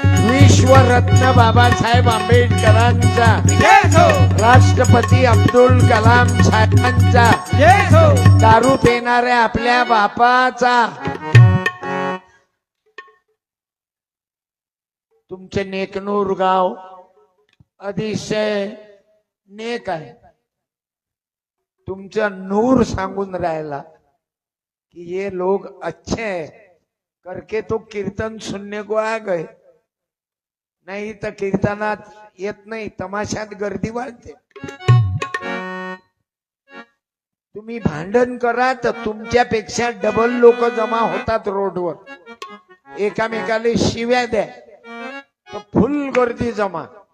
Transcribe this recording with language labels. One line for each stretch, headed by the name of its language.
Marathi: विश्वरत्न बाबासाहेब आंबेडकरांचा, राष्ट्रपती अब्दुल कलाम साहेबांचा, दारू पिणाऱ्या आपल्या बापाचा. तुमचे नेकनूर गाव अतिशय नेक आहे. तुमचा नूर सांगून राहिला कि
Hindi: ये लोग अच्छे हैं करके तो कीर्तन सुनने को आ गए.
Marathi: नाही तर कीर्तनात येत नाही, तमाशात गर्दी वाढते. तुम्ही भांडण करा तर तुमच्यापेक्षा डबल लोक जमा होतात रोडवर. एकामेकाला शिव्या द्या तर फुल गर्दी जमा.